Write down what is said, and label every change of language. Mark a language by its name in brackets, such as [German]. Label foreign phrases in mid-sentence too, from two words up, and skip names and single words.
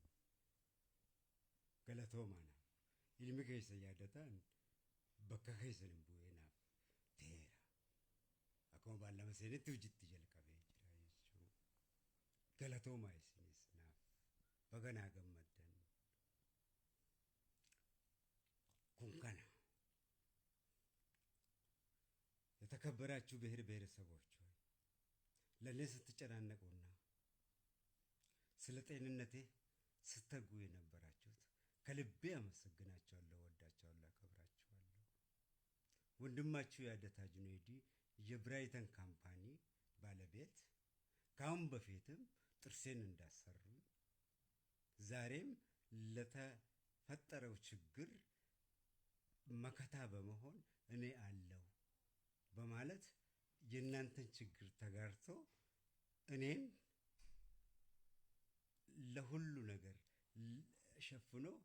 [Oromo] Galatoomana ilmi keessa yaadataan bakka keessan bu'eenaaf teera akkuma baallama seenitti hojiitti jalqabee jira jechuudha. Galatoomaa isinis naaf baga naa gammaddan kun kana [Amharic] የተከበራችሁ ብሔር ብሔረሰቦች ሆይ ለኔ ስትጨናነቁና ስለ ጤንነቴ ስትተጉ የነበራችሁት ከልቤ አመሰግናችኋለሁ፣ ወዳችኋለሁ፣ አከብራችኋለሁ። ወንድማችሁ ያደታ ጁኔዲ የብራይተን ካምፓኒ ባለቤት ካሁን በፊትም ጥርሴን እንዳሰሩኝ ዛሬም ለተፈጠረው ችግር መከታ በመሆን እኔ አለው በማለት የእናንተን ችግር ተጋርቶ እኔን ለሁሉ ነገር ሸፍኖ